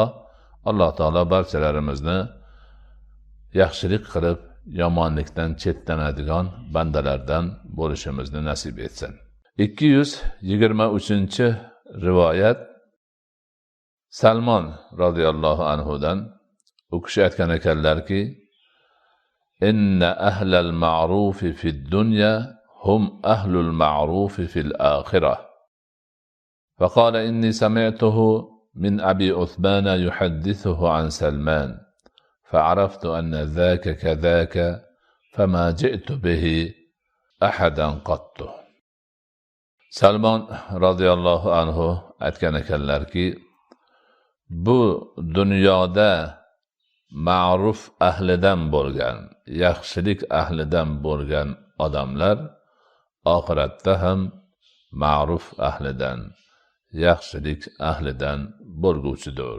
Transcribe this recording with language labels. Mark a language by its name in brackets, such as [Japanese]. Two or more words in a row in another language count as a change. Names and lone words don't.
[Uzbek] Alloh taolo barchalarimizni yaxshilik qilib, yomonlikdan chetlanadigan bandalardan bo'lishimizni nasib etsin. 223-rivoyat Salmon [Arabic] radhiyallohu anhudan. [Uzbek] U kishi aytgan ekanlarki, [Arabic] inna ahlal ma'rufi fid dunya hum ahlul ma'rufi fil akhirah. فقال إني سمعته من أبي عثمان يحدثه عن سلمان فعرفت أن ذاك كذاك فما جئت به أحدا قط. [Uzbek] Salmon [Arabic] radhiyallohu anhu [Uzbek] aytgan ekanlarki, bu dunyoda ma'ruf ahlidan bo'lgan, yaxshilik ahlidan bo'lgan odamlar oxiratda ham ma'ruf ahlidan, yaxshilik ahlidan bo'lguvchidir.